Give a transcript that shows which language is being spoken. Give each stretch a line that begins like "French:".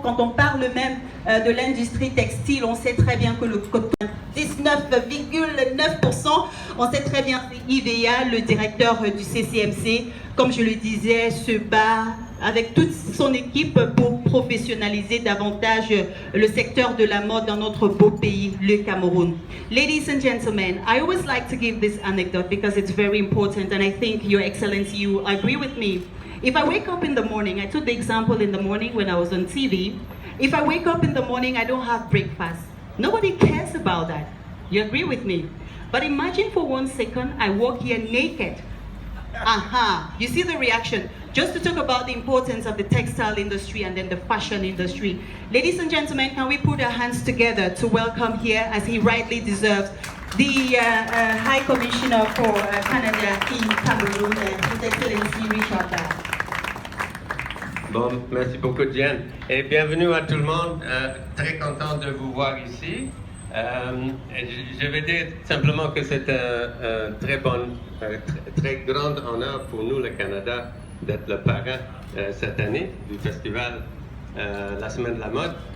French: Quand on parle même de l'industrie textile, on sait très bien que le coton, 19,9%, on sait très bien que IVEA, le directeur du CCMC, comme je le disais, se bat avec toute son équipe pour professionnaliser davantage le secteur de la mode dans notre beau pays, le Cameroun.
English: Ladies and gentlemen, I always like to give this anecdote because it's very important and I think, Your Excellency, you agree with me. If I wake up in the morning, I took the example in the morning when I was on TV, if I wake up in the morning, I don't have breakfast. Nobody cares about that. You agree with me? But imagine for 1 second, I walk here naked. Aha, you see the reaction. Just to talk about the importance of the textile industry and then the fashion industry. Ladies and gentlemen, can we put our hands together to welcome here, as he rightly deserves, the High Commissioner for Canada in Cameroon, His Excellency Richard Barr.
French: Bon, merci beaucoup Diane. Et bienvenue à tout le monde. Très content de vous voir ici. Je vais dire simplement que c'est un très grand honneur pour nous, le Canada, d'être le parrain cette année du festival La Semaine de la Mode.